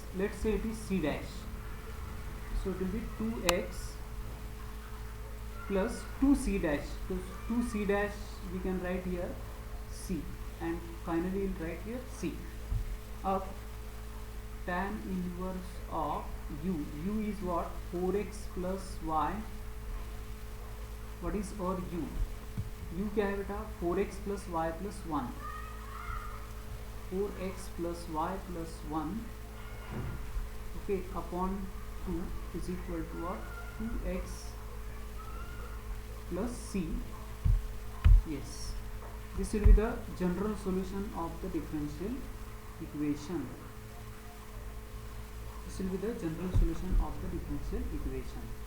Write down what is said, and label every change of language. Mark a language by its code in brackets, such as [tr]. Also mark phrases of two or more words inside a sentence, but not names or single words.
[en] Let's say it is c dash, so it will be 2x plus 2c dash. So 2c dash we can write here c, and finally we'll write here c. Up tan inverse of u is what, 4x plus y. What is [hi] और u क्या है बेटा, [en] 4x plus y plus 1, 4x plus y plus 1, okay, upon 2 is equal to what, 2x plus c. Yes, this will be the general solution of the differential equation. This will be the general solution of the differential equation.